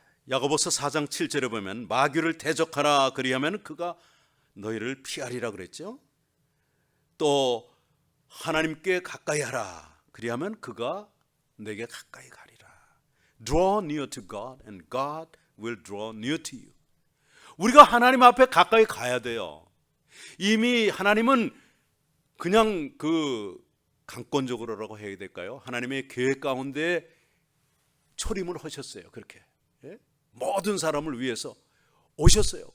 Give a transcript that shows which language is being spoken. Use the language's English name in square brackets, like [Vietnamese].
[Korean] 야고보서 4장 7절에 보면 마귀를 대적하라, 그리하면 그가 너희를 피하리라 그랬죠. 또 하나님께 가까이 하라, 그리하면 그가 내게 가까이 가리라. [English] Draw near to God and God will draw near to you. [Korean] 우리가 하나님 앞에 가까이 가야 돼요. 이미 하나님은 그냥 그 강권적으로라고 해야 될까요? 하나님의 계획 가운데 초림을 하셨어요. 그렇게 모든 사람을 위해서 오셨어요.